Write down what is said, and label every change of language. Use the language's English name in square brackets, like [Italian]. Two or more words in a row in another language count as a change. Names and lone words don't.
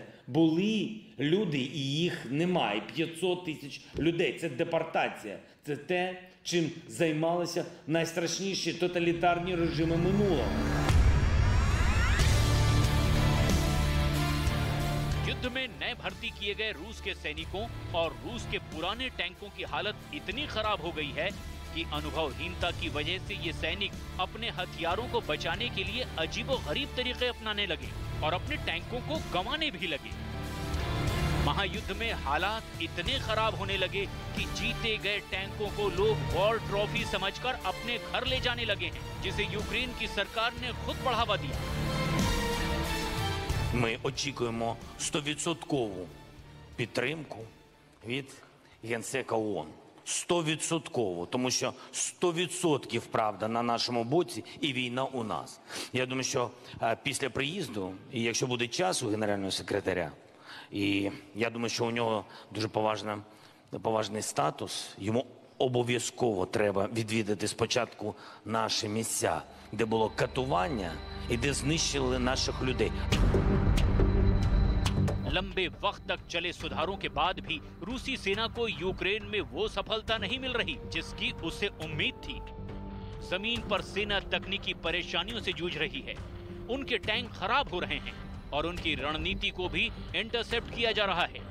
[Ukrainian] Були люди і їх немає. 500 тисяч людей. Це депортація. Це те, чим займалися найстрашніші тоталітарні режими минулого. [Hindi] युद्ध में नए भर्ती किए गए रूस के सैनिकों और रूस के पुराने टैंकों की हालत इतनी खराब हो गई है कि अनुभवहीनता की वजह से ये सैनिक अपने हथियारों को बचाने के लिए अजीबोगरीब तरीके अपनाने लगे और अपने टैंकों को गंवाने भी लगे। महायुद्ध में हालात इतने खराब होने लगे कि जीते गए टैंकों को लोग [English] war trophy [Hindi] समझकर अपने घर ले जाने लगे हैं, जिसे यूक्रेन की सरकार ने खुद बढ़ावा दिया। [Ukrainian] Ми очікуємо 100% підтримку від Генсека ООН. 100%, тому що 100% правда на нашому боці і війна у нас. Я думаю, що після приїзду, і якщо буде час у генерального секретаря, і я думаю, що у нього дуже поважний статус, йому обов'язково треба відвідати спочатку наші місця, де було катування і де знищили наших людей. [Hindi] लंबे वक्त तक चले सुधारों के बाद भी रूसी सेना को यूक्रेन में वो सफलता नहीं मिल रही जिसकी उसे उम्मीद थी। जमीन पर सेना तकनीकी परेशानियों से जूझ रही है, उनके टैंक खराब हो रहे हैं और उनकी रणनीति को भी इंटरसेप्ट किया जा रहा है।